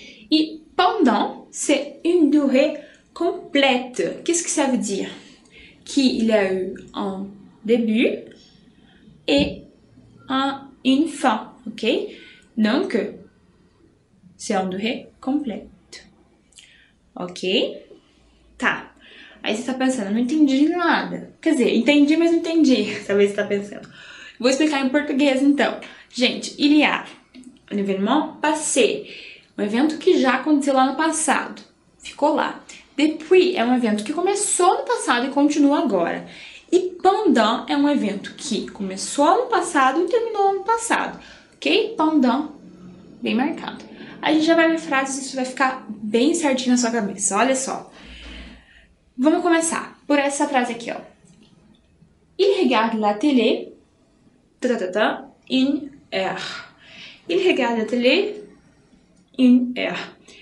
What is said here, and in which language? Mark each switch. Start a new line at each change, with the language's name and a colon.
French: Et pendant, c'est une durée complète. Qu'est-ce que ça veut dire? Qu'il y a eu un début et une fin, ok? Donc, c'est une durée complète.
Portuguese: Ok? Tá. Aí você tá pensando, não entendi nada. Quer dizer, entendi, mas não entendi. Talvez você tá pensando. Vou explicar em português, então.
French: Gente, il y a un événement passé.
Portuguese: Um evento que já aconteceu lá no passado. Ficou lá. Depuis é um evento que começou no passado e continua agora. E pendant é um evento que começou no passado e terminou no passado. Ok? Pendant, bem marcado. A gente já vai ver frases e isso vai ficar bem certinho na sua cabeça. Olha só. Vamos começar por essa frase aqui, ó.
French: Il regarde la télé, une heure. Il regarde la télé, une heure.